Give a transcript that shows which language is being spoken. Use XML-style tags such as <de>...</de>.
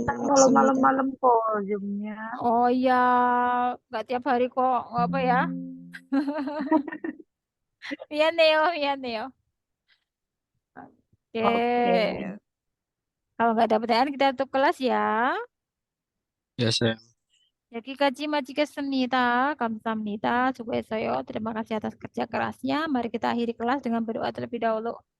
<id>Kalau malam-malam kok Zoom-nya. Oh iya, nggak tiap hari kok. Nggak apa ya?</id> <ko>미안해요, 미안해요. Oke.</ko> <id>Oke. Kalau nggak ada pertanyaan kita tutup kelas ya. Ya, Sam.</id> <ko>여기까지 마치겠습니다. 감사합니다. 수고했어요.</ko> <id>Terima kasih atas kerja kerasnya. Mari kita akhiri kelas dengan berdoa terlebih dahulu.</id>